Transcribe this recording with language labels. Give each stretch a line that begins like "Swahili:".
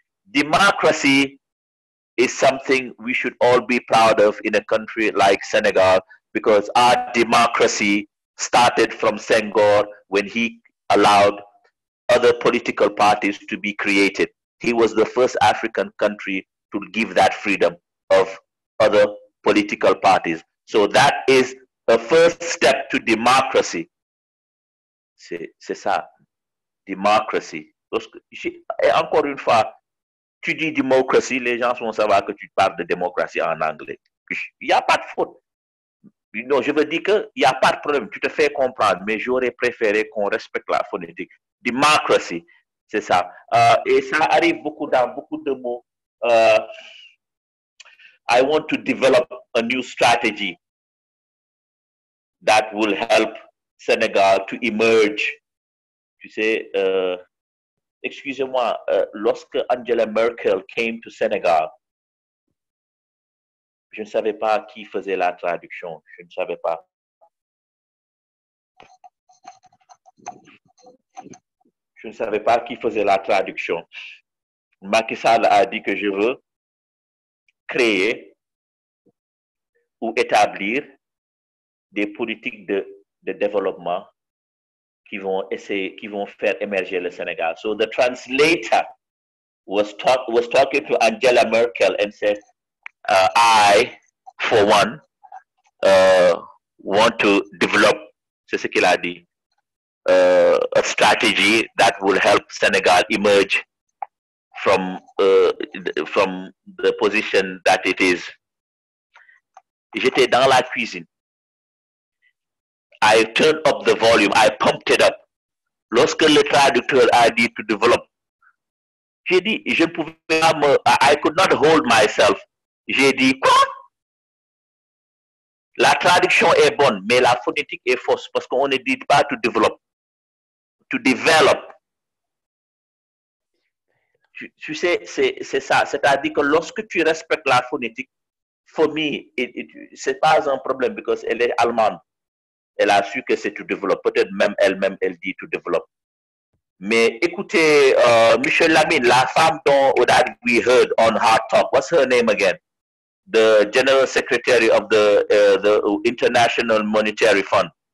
English: Democracy is something we should all be proud of in a country like Senegal, because our democracy started from Senghor when he allowed other political parties to be created. He was the first African country to give that freedom of other political parties. So that is the first step to democracy.
French: C'est ça. Democracy. Et encore une fois, tu dis démocratie, les gens vont savoir que tu parles de démocratie en anglais. Il n'y a pas de faute. Non, je veux dire qu'il n'y a pas de problème. Tu te fais comprendre, mais j'aurais préféré qu'on respecte la phonétique. Democracy, c'est ça. Et ça arrive dans beaucoup de mots.
English: I want to develop a new strategy that will help Senegal to emerge.
French: Tu sais, excusez-moi, lorsque Angela Merkel
English: came to Senegal,
French: je ne savais pas qui faisait la traduction. Je ne savais pas. Je ne savais pas qui faisait la traduction. Macky Sall a dit que je veux créer ou établir des politiques de développement qui vont faire émerger le Sénégal.
English: So the translator was talking to Angela Merkel and said, I, for one, want to develop,
French: c'est ce qu'il a dit,
English: a strategy that will help Senegal emerge from the position that it is.
French: J'étais dans la cuisine.
English: I turned up the volume, I pumped it up.
French: Lorsque le traducteur a dit to develop, j'ai dit, je ne pouvais pas
English: I could not hold myself.
French: J'ai dit, quoi? La traduction est bonne, mais la phonétique est fausse parce qu'on ne dit pas to develop. To develop. Tu sais, c'est ça. C'est-à-dire que lorsque tu respectes la phonétique,
English: for me,
French: c'est pas un problème parce qu'elle est allemande. Elle a su que c'est to develop. Peut-être même elle-même, elle dit to develop. Mais écoutez,
English: Michel Lamine,
French: la femme
English: that we heard on Hard Talk, what's her name again? The General Secretary of the International Monetary Fund.